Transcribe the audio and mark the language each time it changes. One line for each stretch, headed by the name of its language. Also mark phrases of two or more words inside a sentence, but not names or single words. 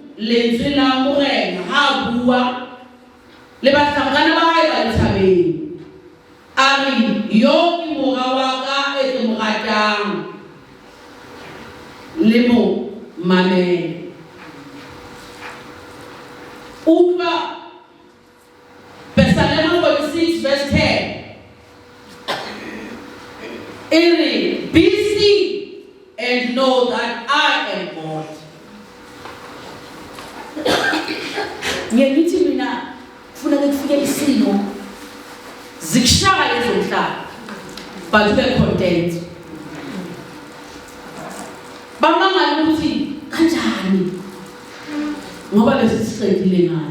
Southern Sotho: lentswe la morena ha bua le bahlangana ba hae ba lethabeng a re yo ke mora wa ka e ke mo ratang le mo mamele utlwa Psalm 46 verse 10
English: be still and know that I am God.
Zulu: Ngiyithi mina ufuna ukufika isimo zikushaya ezomhlaba but ube content. Bamangala ukuthi kanjani ngoba lesisiqedile ngani.